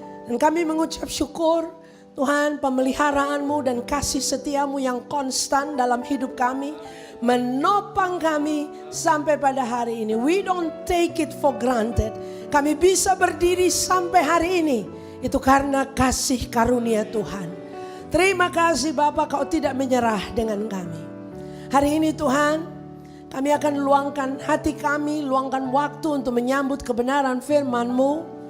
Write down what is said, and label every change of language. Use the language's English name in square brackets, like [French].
[Indonesian] Dan kami mengucap syukur Tuhan, pemeliharaan-Mu dan kasih setia-Mu yang konstan dalam hidup kami, menopang kami sampai pada hari ini. [English] We don't take it for granted. [Indonesian] Kami bisa berdiri sampai hari ini, itu karena kasih karunia Tuhan. Terima kasih Bapa, Kau tidak menyerah dengan kami. Hari ini Tuhan, kami akan luangkan hati kami, luangkan waktu untuk menyambut kebenaran firman-Mu.